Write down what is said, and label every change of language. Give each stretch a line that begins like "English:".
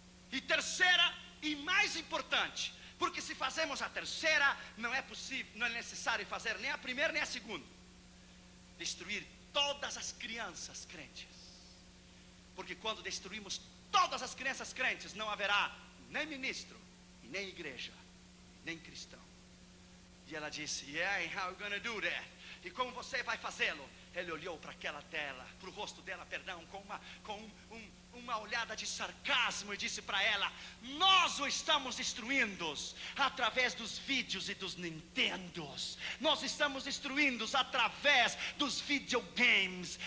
Portuguese: E terceira e mais importante, porque se fazemos a terceira, não é possível, não é necessário fazer nem a primeira nem a segunda: destruir todas as crianças crentes. Porque quando destruímos todas as crianças crentes, não haverá nem ministro, e nem igreja, nem cristão. E ela disse:
English: yeah, and how are you gonna do that?
Portuguese: E como você vai fazê-lo? Ele olhou para aquela tela, para o rosto dela, perdão, com uma olhada de sarcasmo, e disse para ela: nós o estamos destruindo através dos vídeos e dos Nintendos. Nós estamos destruindo através dos videogames.